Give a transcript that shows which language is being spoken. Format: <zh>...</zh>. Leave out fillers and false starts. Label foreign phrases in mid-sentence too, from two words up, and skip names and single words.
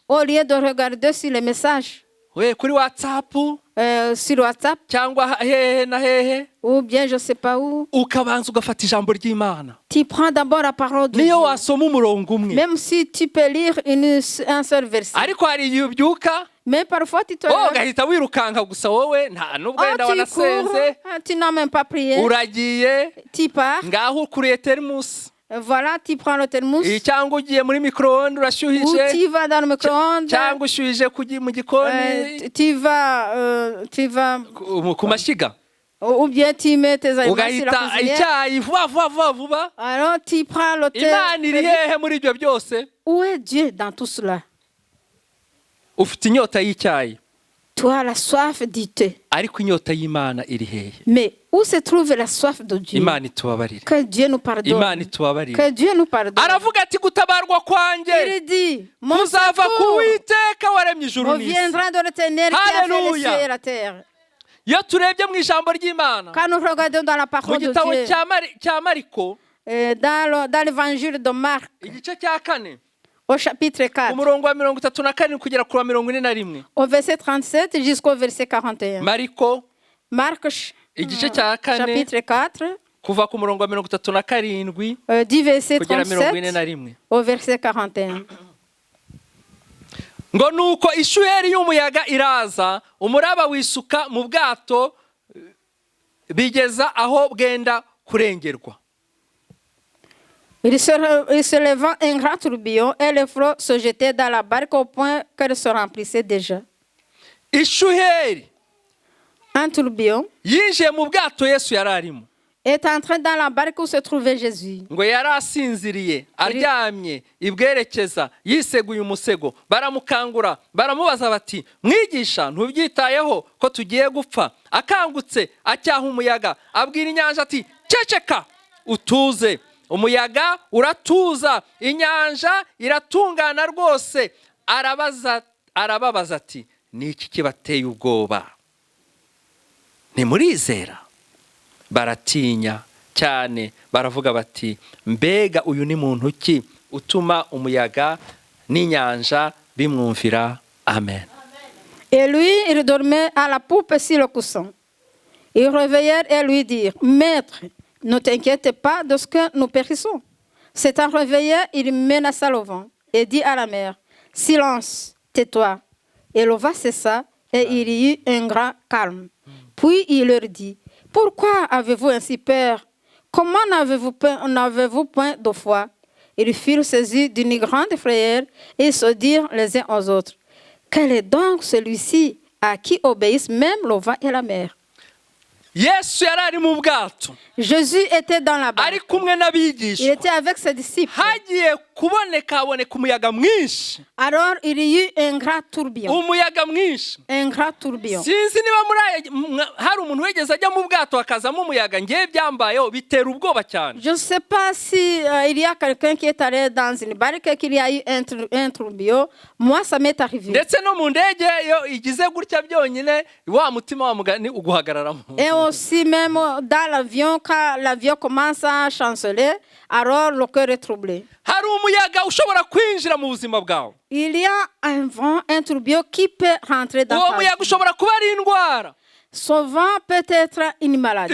<fr>au lieu de regarder sur les messages,</fr> <rw>we kuri WhatsApp</rw> <fr>sur WhatsApp,</fr> <rw>cyangwa hehe na hehe,</rw> <fr>ou bien je ne sais pas où,</fr> <rw>ukabanza ugafata ijambo ry'Imana.</rw> <fr>tu prends d'abord la parole de</fr> <rw>Niyo</rw> <fr>Dieu.</fr> <rw>wasoma umurongo umwe,</rw> <fr>Même si tu peux lire un seul verset.</fr> <rw>ariko hari igihe ubyuka</rw> <fr>Mais parfois, tu te lèves,</fr> <rw>ugahita wirukanka gusa, wowe nta nubwo wenda</rw> <fr>tu cours,</fr> <rw>wanasenze,</rw> <fr>tu n'as même pas prié,</fr> <rw>uragiye</rw> <fr>tu pars,</fr> <rw>ngaho ukuriye termus,</rw> <fr>Voilà, tu prends le thermos,</fr> <rw>cyangwa ugiye muri micro-ondes</rw> <fr>ou</fr> <rw>urashyuhije</rw> <fr>tu vas dans le micro-ondes,</fr> <rw>cyangwa ushyuhije mu gikoni</rw> <fr>tu vas,</fr> <rw>ku mashyiga</rw> <fr>ou bien tu mets tes aliments sur la</fr> <rw>ugahita</rw> <fr>cuisinière.</fr> <rw>icyayi vuba.</rw> <fr>Alors tu prends le thé.</fr> <rw>Imana iri hehe muri ibyo byose?</rw> <fr>Où est Dieu dans tout cela?</fr> <rw>Ufite inyota y'icyayi</rw> <fr>Tu as la soif du thé.</fr> <rw>ariko inyota y'Imana iri hehe?</rw> <fr>Mais où se trouve la soif de Dieu?</fr> <rw>Imana itubabarire.</rw> <fr>Que Dieu nous</fr> <rw>Imana</rw> <fr>pardonne.</fr> <rw>itubabarire.</rw> <fr>Que Dieu nous pardonne.</fr> <rw>Aravuga ati gutabarwa kwanjye</rw> <fr>Il dit, mon</fr> <rw>kuzava ku</rw> <fr>secours</fr> <rw>Uwiteka waremye ijuru n'isi.</rw> <fr>reviendra de l'Éternel qui a fait les Alléluia. cieux et la terre.</fr> <rw>Iyo turebye mu ijambo ry'Imana</rw> <fr>Quand nous regardons dans la</fr> <rw>mu</rw> <fr>parole de</fr> <rw>gitabo</rw> <fr>Dieu,</fr> <rw>cya Mariko</rw> <fr>dans l'évangile de Marc,</fr> <rw>igice cya 4</rw> <fr>au chapitre 4,</fr> <rw>umurongo wa 34 kugera ku wa 41.</rw> <fr>au verset 37 jusqu'au verset 41.</fr> <rw>Mariko</rw> <fr>Marc,</fr> <rw>igice cya 4</rw> <fr>chapitre 4,</fr> <rw>kuva ku murongo wa 37</rw> <fr>du verset</fr> <rw>kugera</rw> <fr>37 41. au verset 41.</fr> <rw>Ngo nuko ishuheri y'umuyaga iraza umuraba wisuka mu bwato bigeza aho bwenda kurengerwa.</rw> <fr>Il se levant un grand tourbillon et les flots se jetaient dans la barque au point qu'elle se remplissait déjà.</fr> <rw>Ishuheri</rw> <fr>Un tourbillon</fr> <rw>yinjiye mu bwato Yesu yari arimo.</rw> <fr>est entré dans la barque où se trouvait Jésus.</fr> <rw>Ngo yari asinziriye aryamye ibwerekeza yiseguye umusego baramukangura baramubaza bati mwigisha ntubyitayeho ko tugiye gupfa. Akangutse acyaha umuyaga abwira inyanja ati ceceka utuze. Umuyaga uratuza inyanja iratungana rwose. Arababaza ati ni iki kibateye ubwoba? Ntimurizera? Baratinya cyane baravuga bati mbega uyu ni muntu ki utuma umuyaga n'inyanja bimwumvira? Amen.</rw> <fr>Et lui, il dormait à la poupe sur le coussin. Ils réveillèrent et lui dirent, Maître, ne t'inquiète pas de ce que nous périssons. S'étant réveillé, il menaça le vent et dit à la mer, Silence, tais-toi. Et le vent cessa et il y eut un grand calme. Puis il leur dit, Pourquoi avez-vous ainsi peur? Comment n'avez-vous point de foi? Ils furent saisis d'une grande frayeur et se dirent les uns aux autres, Quel est donc celui-ci à qui obéissent même le vent et la mer?</fr> <rw>Yesu yari ari mu bwato</rw> <fr>Jésus était dans la barque.</fr> <rw>ari kumwe</rw> <fr>Il</fr> <rw>n'abigishwa.</rw> <fr>était avec ses disciples.</fr> <rw>Hagiye kuboneka umuyaga mwinshi.</rw> <fr>Alors il y eut un grand tourbillon.</fr> <rw>Umuyaga mwinshi.</rw> <fr>Un grand tourbillon.</fr> <rw>Sinzi niba hari umuntu wegeze ajya mu bwato akazamo umuyaga. Ngiye byambayeho bitera ubwoba cyane.</rw> <fr>Je ne sais pas si il y a quelqu'un qui est allé dans une barque et qu'il y a eu un tourbillon. Moi, ça m'est arrivé.</fr> <rw>Ndetse no mu ndege iyo igize gutya byonyine wa mutima wa mugani uguhagararamo.</rw> <fr>Et aussi même dans l'avion, quand l'avion commence à chanceler, alors le cœur est troublé.</fr> <rw>Hari umuyaga ushobora kwinjira mu buzima bwawe.</rw> <fr>Il y a un vent, un tourbillon qui peut rentrer dans</fr> <rw>Uwo</rw> <fr>ta</fr> <rw>muyaga</rw> <fr>vie.</fr> <rw>ushobora kuba ari indwara.</rw> <fr>Ce vent peut être une maladie.</fr>